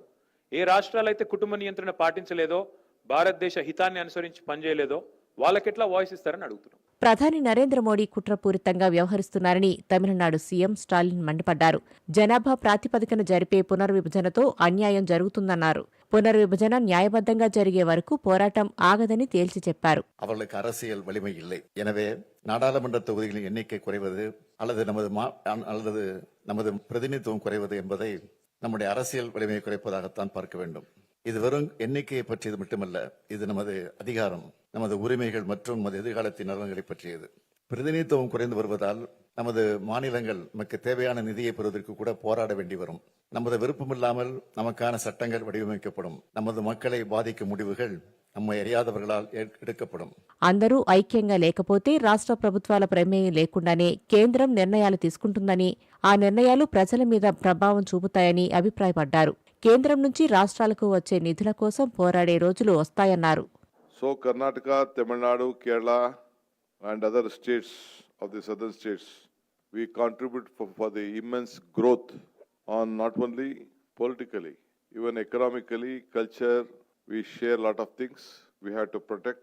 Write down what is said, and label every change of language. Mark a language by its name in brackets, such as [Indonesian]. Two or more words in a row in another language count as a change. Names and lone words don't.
[Telugu] ఏ రాష్ట్రాలైతే కుటుంబ నియంత్రణ పాటించలేదో, భారతదేశ హితాన్ని అనుసరించి పనిచేయలేదో వాళ్ళకెట్లా వాయిస్ ఇస్తారని అడుగుతున్నాం. ప్రధాని నరేంద్ర మోడీ కుట్రపూరితంగా వ్యవహరిస్తున్నారని తమిళనాడు సీఎం స్టాలిన్ మండిపడ్డారు. జనాభా ప్రాతిపదికన జరిపే పునర్విభజనతో అన్యాయం జరుగుతుందన్నారు. పునర్విభజన న్యాయబద్ధంగా జరిగే వరకు పోరాటం ఆగదని తేల్చి చెప్పారు. [Tamil] அவர்களுக்கு அரசியல் வலிமை இல்லை. எனவே நாடாளுமன்ற தொகுதிகளின் எண்ணிக்கை குறைவது அல்லது நமது பிரதிநிதித்துவம் குறைவது என்பதை நம்முடைய அரசியல் வலிமையை குறைப்பதாகத்தான் பார்க்க வேண்டும். இது வெறும் எண்ணிக்கையை பற்றியது மட்டுமல்ல, இது நமது அதிகாரம், நமது உரிமைகள் மற்றும் நமது எதிர்காலத்தின் நலன்களை பற்றியது. பிரதிநிதித்துவம் குறைந்து வருவதால் நமது மாநிலங்கள் நமக்கு தேவையான நிதியை பெறுவதற்கு கூட போராட வேண்டி வரும். நமது விருப்பமில்லாமல் நமக்கான சட்டங்கள் வடிவமைக்கப்படும். நமது மக்களை பாதிக்கும் முடிவுகள் நம்மை அறியாதவர்களால் எடுக்கப்படும். [Telugu] అందరూ ఐక్యంగా లేకపోతే రాష్ట్ర ప్రభుత్వాల ప్రమేయం లేకుండానే కేంద్రం నిర్ణయాలు తీసుకుంటుందని, ఆ నిర్ణయాలు ప్రజల మీద ప్రభావం చూపుతాయని అభిప్రాయపడ్డారు. కేంద్రం నుంచి రాష్ట్రాలకు వచ్చే నిధుల కోసం పోరాడే రోజులు వస్తాయన్నారు. [English] So Karnataka, Tamil Nadu, Kerala and other states of the southern states, we contribute for the immense growth on not only politically, even economically, culture, we share a lot of things we have to protect.